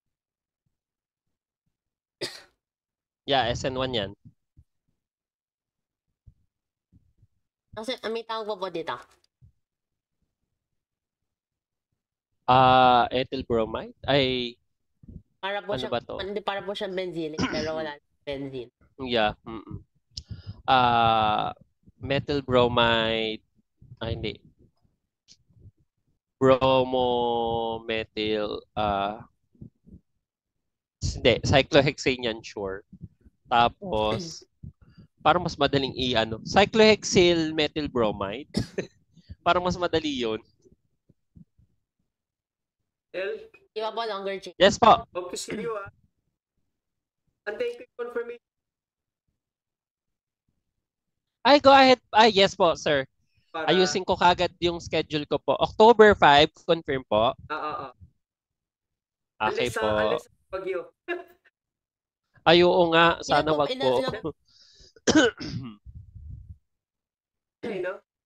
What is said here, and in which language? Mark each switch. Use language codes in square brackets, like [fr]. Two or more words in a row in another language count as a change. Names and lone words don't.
[tl] Yeah, SN1 yan. Kasi, may tawag po dito. [en] Ethyl bromide? Ay, [tl] Para po ano ba to? Hindi, para po siyang benzenic, pero wala benzene. [en] Yeah. Methyl bromide. [tl] Hindi. Bromomethyl. Hindi. Cyclohexane yan, sure. Tapos, parang mas madaling [en] cyclohexyl methyl bromide. [tl] Parang mas madali yun. Di ba po [en] longer chain? [tl] Yes po. [en] Hope to see you. [tl] Antayin ko yung confirmation. Ay, [en] go ahead. [tl] Ay, yes po, sir. Ayusin ko kagad yung schedule ko po. October 5, confirm po. Okay po. Unless bagyo. Ay, oo nga. Sana wag po. No?